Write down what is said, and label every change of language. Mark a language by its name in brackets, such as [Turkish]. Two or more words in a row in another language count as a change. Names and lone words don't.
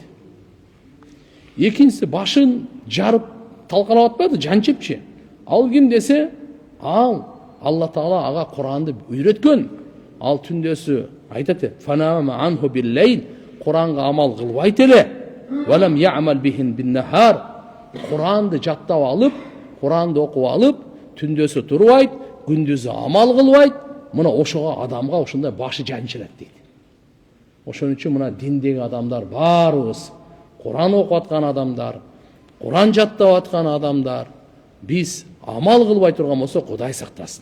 [Kyrgyz] Экинчиси башын жарып талкалап атпады, жанчыпчы. Ал ким десе, ал Алла Таала ага Куранды үйрөткөн. Ал түндөсү айтат, [Arabic] "فنام عنه بالليل", [Kyrgyz] Куранга амал кылбайт эле. [Arabic] "ولم يعمل بهن بالنهار", [Kyrgyz] Куранды жаттап алып, Куранды окуп алып, түндөсү турбайт, күндүзү амал кылбайт. Мына ошого адамга ошондой башы жанчылат дейт. Ошон үчүн мына диндеги адамдар баарыбыз, Куран окуп аткан адамдар, Куран жаттап аткан адамдар, биз амал кылбай турган болсо Кудай сактасын.